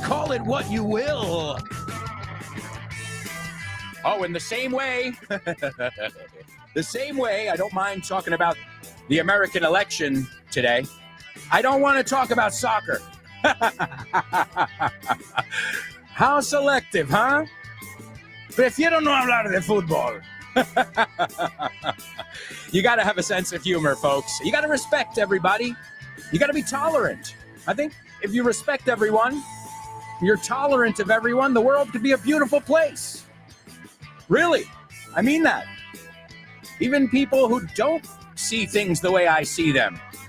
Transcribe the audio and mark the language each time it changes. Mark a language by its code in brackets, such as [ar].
[en] Call it what you will. Oh, in the same way, I don't mind talking about the American election today. I don't want to talk about soccer. How selective, huh? [es] Prefiero no hablar de fútbol. [en] You got to have a sense of humor, folks. You got to respect everybody. You got to be tolerant. I think if you respect everyone, you're tolerant of everyone, the world could be a beautiful place. Really, I mean that. Even people who don't see things the way I see them.